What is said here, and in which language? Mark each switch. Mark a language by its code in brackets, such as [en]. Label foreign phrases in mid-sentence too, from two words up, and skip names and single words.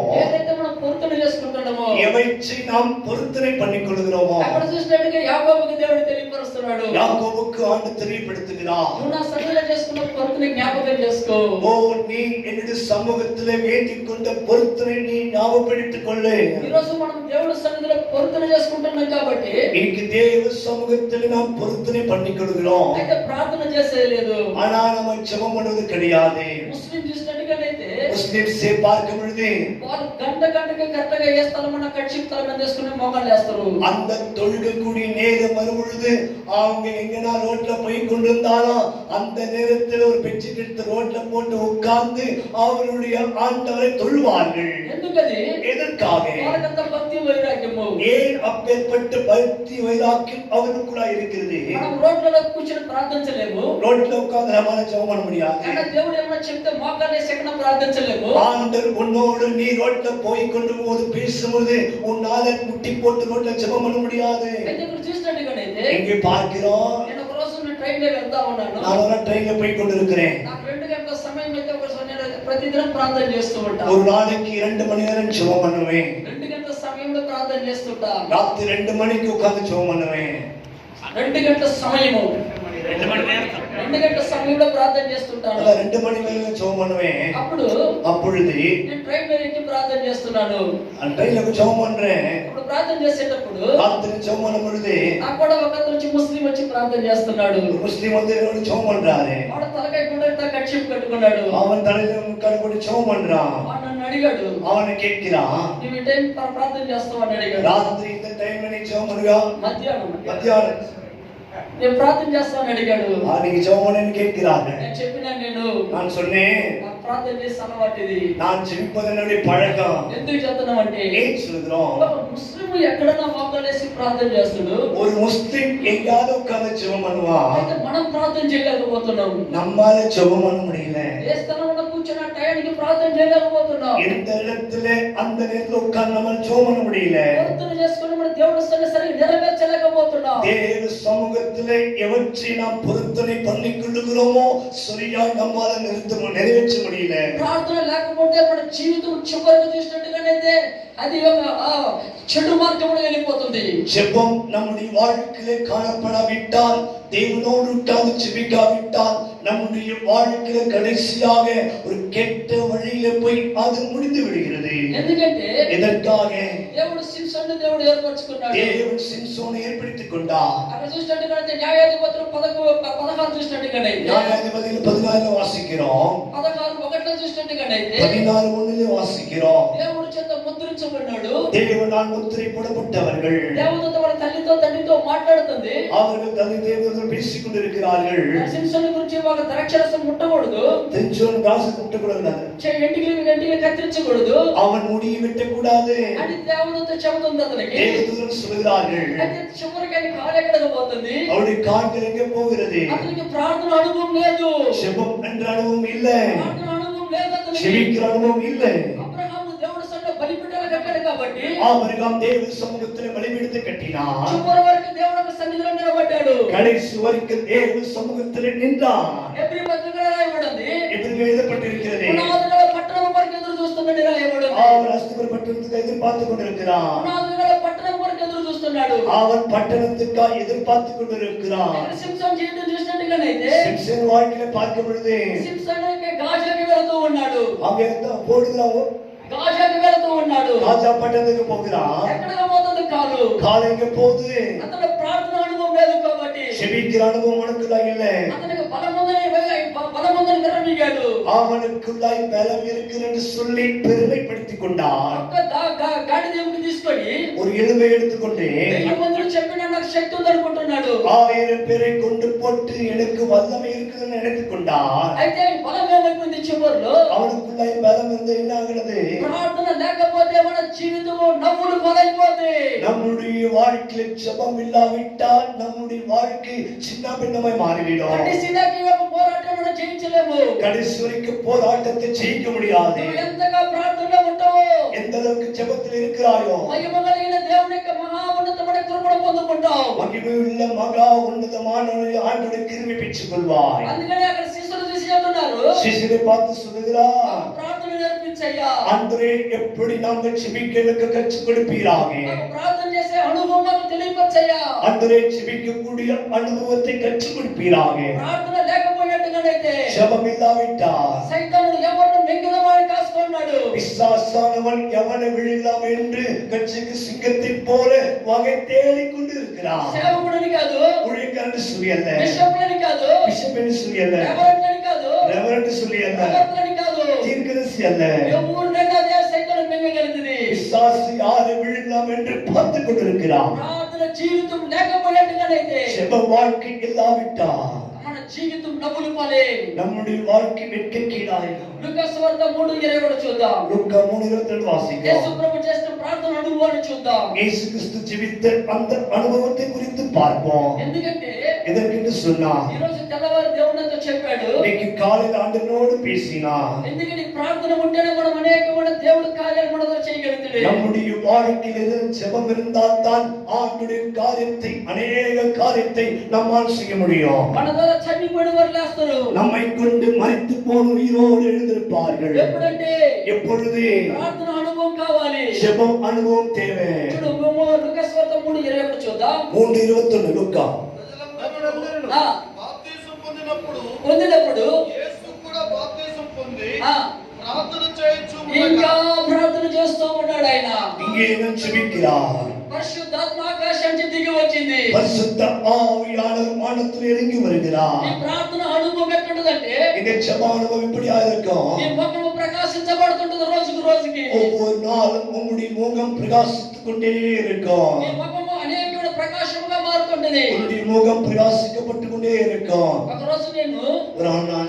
[te] ఏదైతే మనం పొంతన చేసుకుంటున్నామో, [ta] எவற்றை நாம் பொருத்தனை பண்ணிக் கொள்ளுகிறோமோ, [te] అక్కడ చూసినట్టుగా యాకోబుకి దేవుడు తెలియపరుస్తున్నాడు. [ta] யாக்கோபுக்கு ஆண்டு தெரியப்படுத்துகிறார். [te] నువ్వు నా సన్నిధిలో చేసుకున్న పొంతన జ్ఞాపకం చేసుకో. [ta] ஓ நீ என்னுடைய சமூகத்திலே வேண்டிக் கொண்ட பொருத்தனை நீ ஞாபகப்படுத்திக் கொள்ளு. [te] ఈ రోజు మనం దేవుడి సన్నిధిలో పొంతన చేసుకుంటున్నాం కాబట్టి [ta] இன்னைக்கு தேவ சமூகத்திலே நாம் பொருத்தனை பண்ணிக் கொள்கிறோம். [te] అయితే ప్రార్థన చేసేది లేదు. [ta] ஆனா நம்ம ஜெபம் பண்ணுவது கிடையாது. [te] ముస్లిం చూసినట్టుగానైతే [ta] முஸ்லிம்ஸை பார்க்கும் பொழுது [te] వాళ్ళు గంటగా కరెక్ట్ గా ఏ స్థలం అన్న కచ్చిప్ తల మీద వేసుకుని మోకాళ్ళు వేస్తారు. [ta] அந்த தொழுகக்கூடிய நேரம் வரும் பொழுது அவங்க எங்கனா ரோட்ல போய் கொண்டிருந்தாலும் அந்த நேரத்தில் ஒரு பெஞ்சு எடுத்து ரோட்ல போட்டு உட்கார்ந்து அவருடைய ஆண்டவரை தொழுவார்கள். [te] ఎందుకది? [ta] எதற்காக? [te] వాళ్ళకంత భక్తి వైరాగ్యము. [ta] ஏன் அப்பேற்பட்ட பக்தி வைராக்கியம் அவருக்குள்ள இருக்கிறது? [te] మనం రోడ్లలో కూర్చొని ప్రార్థించలేము. [ta] ரோட்ல உட்கார்ந்து நம்மால ஜெபம் பண்ண முடியாது. [te] అక్కడ దేవుడు ఏమైనా చెప్తే మోకాళ్ళు వేసి ఎక్కడ ప్రార్థించలేము. [ta] ஆண்டவர் உன்னோடு நீ ரோட்ல போய் கொண்டு போது பேசும்போது உன்னால முட்டி போட்டு ரோட்ல ஜெபம் பண்ண முடியாது. [te] అయితే ఇక్కడ చూసినట్టుగానైతే [ta] எங்கே பார்க்கிறோம்? [te] నేను ఒక రోజు ట్రైన్ లో వెళ్తా ఉన్నాను. [ta] நான் ஒரு ட்ரெயின்ல போய் கொண்டிருக்கிறேன். [te] నాకు 2 గంటల సమయం అయితే ఒక నేను ప్రతిదినం ప్రార్థన చేస్తూ ఉంటాను. [ta] ஒரு நாளைக்கு 2 மணி நேரம் ஜெபம் பண்ணுவேன். [te] 2 గంటల సమయంలో ప్రార్థన చేస్తుంటా. [ta] ராத்திரி 2 மணிக்கு உட்கார்ந்து ஜெபம் பண்ணுவேன். [te] 2 గంటల సమయము 2 గంటల సమయంలో ప్రార్థన చేస్తుంటాను. [ta] 2 மணி நேரம் ஜெபம் பண்ணுவேன். அப்பொழுது [te] నేను ట్రైన్ లో ఎక్కి ప్రార్థన చేస్తున్నాను. [ta] அந்த ட்ரெயின்ல ஜெபம் பண்றேன். [te] అప్పుడు ప్రార్థన చేసేటప్పుడు [ta] ராத்திரி ஜெபம் பண்ணும் பொழுது [te] నాకు కూడా ఒక అతను వచ్చి ముస్లిం వచ్చి ప్రార్థన చేస్తున్నాడు. [ta] முஸ்லிம் வந்து என்னோட ஜெபம் பண்றாரு. [te] వాడు తలకాయ కూడా ఇంత కచ్చిప్ కట్టుకున్నాడు. [ta] அவன் தலையில கழுவி ஜெபம் பண்றான். [te] వాడు నన్ను అడిగాడు, [ta] அவனை கேட்கிறான், [te] నువ్వు ఈ టైం ప్రార్థన చేస్తావు అని అడిగాడు. [ta] ராத்திரி இந்த டைம்ல நீ ஜெபம் பண்ணுவியா? மத்தியானம் [te] నేను ప్రార్థన చేస్తాను అడిగాడు. [ta] நீங்க ஜெபம் பண்ணுன்னு கேட்கிறாங்க. [te] నేను చెప్పినా [ta] நான் சொன்னேன், [te] నాకు ప్రార్థన చేసే అలవాటు ఇది. [ta] நான் ஜெபிப்பது என்னுடைய பழக்கம். [te] ఎందుకు చేస్తున్నాం అంటే [ta] ஏன் சொல்கிறோம்? [te] ముస్లిం ఎక్కడన్నా మోకాలేసి ప్రార్థన చేస్తాడు. [ta] ஒரு முஸ்லிம் எங்கயாவது உட்கார்ந்து ஜெபம் பண்ணுவா. [te] అయితే మనం ప్రార్థన చేయలేకపోతున్నాం. [ta] நம்மால ஜெபம் பண்ண முடியல. [te] ఏ స్థలంలో కూర్చొని ఆ టైంకి ప్రార్థన చేయలేకపోతున్నాం. [ta] எந்த இடத்துல அந்த நேரத்துல உட்கார்ந்து நம்ம ஜெபம் பண்ண முடியல. [te] ప్రార్థన చేసుకొని మన దేవుడి సన్నిధిని సరిగ్గా నెరవేర్చలేకపోతున్నాం. [ta] தேவ சமூகத்திலே எவற்றை நாம் பொருத்தனை பண்ணிக் கொள்ளுகிறோமோ சரியா நம்மால நிறைவேற்ற முடியல. [te] ప్రార్థన లేకపోతే మన జీవితం చివరికి చూసినట్టుగానైతే అది ఒక చెడు మార్గంలో వెళ్ళిపోతుంది. [ta] ஜெபம் நம்முடைய வாழ்க்கையிலே காணப்படாவிட்டால், தேவனோடு உட்கார்ந்து ஜெபிக்காவிட்டால் நம்முடைய வாழ்க்கையில கடைசியாக ஒரு கெட்ட வழியில போய் அது முடிந்து விடுகிறது. [te] ఎందుకంటే [ta] இதற்காக [te] దేవుడు సింసోను దేవుడు ఏర్పరచుకున్నాడు. [ta] தேவன் சிம்சோனை ஏற்படுத்திக் கொண்டார். [te] అక్కడ చూసినట్టుగానైతే న్యాయాధిపతులు 16 చూసినట్టుగానైతే [ta] நியாயாதிபதிகள் 14 வாசிக்கிறோம். [te] 16:1 చూసినట్టుగానైతే [ta] 16:1 வாசிக்கிறோம். [te] దేవుడు చేత ముద్రించబడ్డాడు. [ta] தேவனால் முத்திரை போடப்பட்டவர்கள். [te] దేవదూత వాళ్ళ తల్లితో తండ్రితో మాట్లాడుతుంది. [ta] அவர்கள் தன்னை தேவர்கள் பேசிக் கொண்டிருக்கிறார்கள். [te] సింసోను గురించి ఒక ద్రాక్షరసం ముట్టకూడదు. సింసోను దాసు ముట్టకూడదు. వెంటికలు కత్తిరించకూడదు. [ta] அவன் முடியை வெட்டக்கூடாது [te] అని దేవదూత చెబుతుంది అతనికి. [ta] தேவதூதர்கள் சொல்கிறார்கள். [te] అయితే చివరికి ఆయన కాలు ఎక్కడికి పోతుంది? [ta] அவருடைய கால்கள் எங்கே போகிறது? [te] అతనికి ప్రార్థన అనుభవం లేదు. [ta] ஜெபம் என்ற அனுபவம் இல்லை. [te] ప్రార్థన అనుభవం లేదు అతనికి. [ta] ஜெபிக்கிற அனுபவம் இல்லை. [te] అబ్రహాము దేవుడి సన్నిధిలో బలిపీఠాలు కట్టాడు కాబట్టి [ta] ஆபிரகாம் தேவ சமூகத்தில் பலிபீடத்தை கட்டினான். [te] చివరి వరకు దేవుడి సన్నిధిలో నిలబడ్డాడు. [ta] கடைசி வரைக்கும் தேவ சமூகத்தில் நின்றான். [te] ఎబ్రీ పత్రికలో రాయబడింది. [ta] எப்படி எழுதப்பட்டிருக்கிறது? [te] పునాదుల పట్టణం వరకు ఎదురు చూస్తున్నాడు రాయబడింది. [ta] அவன் அஸ்திபர் பட்டணத்துக்கு எதிர்பார்த்து கொண்டிருக்கிறான். [te] పునాదుల పట్టణం వరకు ఎదురు చూస్తున్నాడు. [ta] அவன் பட்டணத்துக்காக எதிர்பார்த்து கொண்டிருக்கிறான். [te] సింసోన్ జీవితం చూసినట్టుగానైతే [ta] சிம்சன் வாழ்க்கையை பார்க்கும் பொழுது [te] సింసోన్ గాజాకి వెళ్తూ ఉన్నాడు. [ta] அங்கே போடுகிறான். [te] గాజాకి వెళ్తూ ఉన్నాడు. [ta] ராஜா பட்டணத்துக்கு போகிறான். [te] ఎక్కడికి పోతుంది కాలు? [ta] காலை எங்க போகுது? [te] అతను ప్రార్థన అనుభవం లేదు కాబట్టి [ta] ஜெபிக்கிற அனுபவம் அவனுக்குள்ளாய் இல்லை. [te] అతనికి బలముందని విరమిగాడు. [ta] அவனுக்குள்ளாய் பலம் இருக்கிறது என்று சொல்லி பெருமைப்படுத்திக் கொண்டான். [te] ఒక్క గాడి దేవుడిని తీసుకొని [ta] ஒரு எலும்பை எடுத்துக்கொண்டு [te] 1000 మందిని చెప్పిన నాకు శక్తి ఉంది అనుకుంటున్నాడు. [ta] 1000 பேரை கொண்டு போட்டு எனக்கு வல்லமை இருக்குதுன்னு நினைத்துக் கொண்டான். [te] అయితే బలం ఏమైపోయింది చివరిలో? [ta] அவனுக்குள்ளாய் பலம் இருந்து என்ன ஆகிறது? [te] ప్రార్థన లేకపోతే మన జీవితం నవ్వులు పాలైపోతుంది. [ta] நம்முடைய வாழ்க்கையில் ஜெபம் இல்லாவிட்டால் நம்முடைய வாழ்க்கை சின்ன பின்னமாய் மாறிவிடும். [te] కడిసిదాకి ఒక పోరాటం మనం జయించలేము. [ta] கடைசி வரைக்கும் போராட்டத்தை ஜெயிக்க முடியாது. [te] నువ్వు ఎంతగా ప్రార్థనలో ఉంటావో, [ta] எந்த அளவுக்கு ஜெபத்தில் இருக்கிறாயோ [te] మహిమ కలిగిన దేవుని యొక్క మహా ఉన్నతమైన కృపను పొందుకుంటావు. [ta] மகிமையுள்ள மகா உன்னதமான ஆண்டவருடைய கிருபை பெற்றுக் கொள்வாய். [te] అందుకని అక్కడ శిష్యులు చూసి చెప్తున్నారు, [ta] சிசுரை பார்த்து சொல்லுகிறார், [te] ప్రార్థన నేర్పించయ్యా. [ta] ஆண்டவரே எப்படி நாங்கள் ஜெபிக்கிறதுக்கு கற்றுக் கொடுப்பீராக. [te] ప్రార్థన చేసే అనుభవం మాకు తెలియపరచయ్యా. [ta] ஆண்டவரே ஜெபிக்கக்கூடிய அனுபவத்தை கற்றுக் கொடுப்பீராக. [te] ప్రార్థన లేకపోయినట్టుగానైతే [ta] ஜெபம் இல்லாவிட்டால் [te] సైతానుడు ఎవరిని మింగదమని కాసుకున్నాడు. [ta] பிசாசானவன் எவனை விழலாம் என்று கட்சிக்கு சிங்கத்தைப் போல வகை தேடிக் கொண்டு இருக்கிறான். [te] సేవకుడని కాదు, [ta] ஊழியக்காரன் சொல்லியல்ல, [te] బిషప్లని కాదు, [ta] பிஷப்னு சொல்லியல்ல, [te] రెవరెండని కాదు, [ta] ரெவரண்ட் சொல்லியல்ல, [te] ప్రవక్తలని కాదు, [ta] தீர்க்கதரிசி அல்ல. [te] ఎవరినైనా అదే సైతాను మింగగలుగుతుంది. [ta] பிசாசு யாரை விழலாம் என்று பார்த்துக் கொண்டிருக்கிறான். [te] ప్రార్థన జీవితం లేకపోయినట్టుగానైతే [ta] ஜெப வாழ்க்கை இல்லாவிட்டால் [te] మన జీవితం నవ్వులు పాలే. [ta] நம்முடைய வாழ்க்கை வெட்கக்கீடாயிடும். [te] లూకాసు వార్త 3:20 చూద్దాం. [ta] லூக்கா 3:22 வாசிக்கிறோம். [te] యేసు ప్రభు చేసిన ప్రార్థన అనుభవాన్ని చూద్దాం. [ta] இயேசு கிறிஸ்து ஜெபித்த அந்த அனுபவத்தை குறித்து பார்ப்போம். [te] ఎందుకంటే [ta] எதற்கென்று சொன்னார்? [te] ఈ రోజు తెల్లవారు దేవునితో చెప్పాడు. [ta] இன்னைக்கு காலையில் ஆண்டவரோடு பேசினார். [te] ఎందుకంటే ప్రార్థన ఉంటేనే మనం అనేకమైన దేవుడి కార్యాలు మనతో చేయగలుగుతాడు. [ta] நம்முடைய வாழ்க்கையில் ஜெபம் இருந்தால் தான் ஆண்டவருடைய காரியத்தை அநேக காரியத்தை நம்மால் செய்ய முடியும். [te] మన ద్వారా చనిపోయిన వారు లేస్తారు. [ta] நம்மை கொண்டு மரித்து போன உயிரோடு எழுந்திருப்பார்கள். [te] ఎప్పుడంటే [ta] எப்பொழுது? [te] ప్రార్థన అనుభవం కావాలి. [ta] ஜெபம் அனுபவம் தேவை. [te] చూడు లూకాసు వార్త 3:20 చూద్దాం. [ta] 3:21 லூக்கா. [te] ప్రజలందరూ ఆ బాప్తిసం పొందినప్పుడు యేసు కూడా బాప్తిసం పొంది ఆ ప్రార్థన చేయొచ్చు. ఇంకా ప్రార్థన చేస్తూ ఉన్నాడు ఆయన. [ta] இங்கே நான் ஜெபிக்கிறார். [te] పరిశుద్ధాత్మ ఆకాశం నుంచి దిగి వచ్చింది. [ta] பரிசுத்த ஆவியானவர் வானத்தில் இறங்கி வருகிறார். [te] ఈ ప్రార్థన అనుభవం ఎట్లుంటదంటే [ta] இந்த ஜெப அனுபவம் இப்படியா இருக்கும்? [te] ఈ ముఖము ప్రకాశించబడుతుంటది రోజుకు రోజుకి. [ta] ஒவ்வொரு நாளும் உங்களுடைய முகம் பிரகாசித்துக் கொண்டே இருக்கும். [te] ఈ ముఖము అనేకమైన ప్రకాశముగా మారుతుంటది. [ta] உங்களுடைய முகம் பிரகாசிக்கப்பட்டு கொண்டே இருக்கும். [te] ఒక రోజు నేను [ta] ஒரு ஆண்டான